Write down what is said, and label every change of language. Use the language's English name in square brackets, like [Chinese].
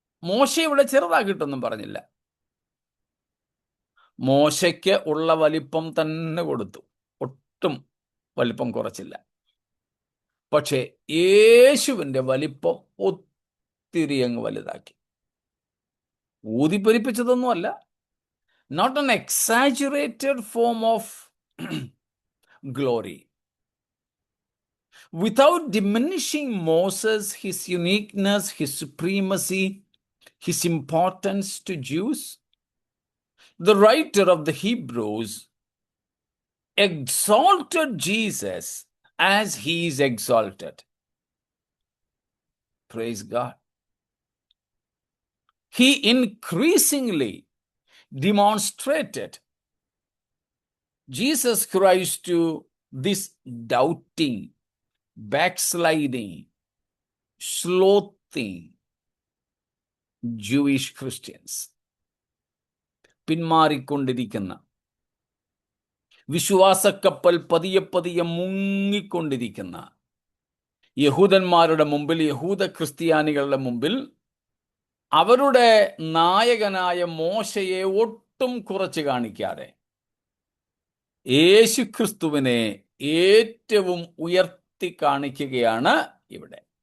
[Malayalam] മോശ ഇവിടെ ചെറുതാക്കിയിട്ടൊന്നും പറഞ്ഞില്ല. മോശയ്ക്ക് ഉള്ള വലിപ്പം തന്നെ കൊടുത്തു, ഒട്ടും വലിപ്പം കുറച്ചില്ല. പക്ഷേ യേശുവിൻ്റെ വലിപ്പം ഒത്തിരി അങ്ങ് വലുതാക്കി. ഊതിപ്പെരിപ്പിച്ചതൊന്നുമല്ല. [English] Not an exaggerated form of glory. Without diminishing Moses, his uniqueness, his supremacy, his importance to Jews, the writer of the Hebrews exalted Jesus as he is exalted. Praise God. He increasingly demonstrated Jesus Christ to this doubting, backsliding, slothing Jewish Christians. [Malayalam] പിന്മാറിക്കൊണ്ടിരിക്കുന്ന, വിശ്വാസക്കപ്പൽ പതിയെ പതിയെ മുങ്ങിക്കൊണ്ടിരിക്കുന്ന യഹൂദന്മാരുടെ മുമ്പിൽ, യഹൂദ ക്രിസ്ത്യാനികളുടെ മുമ്പിൽ അവരുടെ നായകനായ മോശയെ ഒട്ടും കുറച്ച് കാണിക്കാതെ യേശുക്രിസ്തുവിനെ ഏറ്റവും ഉയർത്തി കാണിക്കുകയാണ് ഇവിടെ.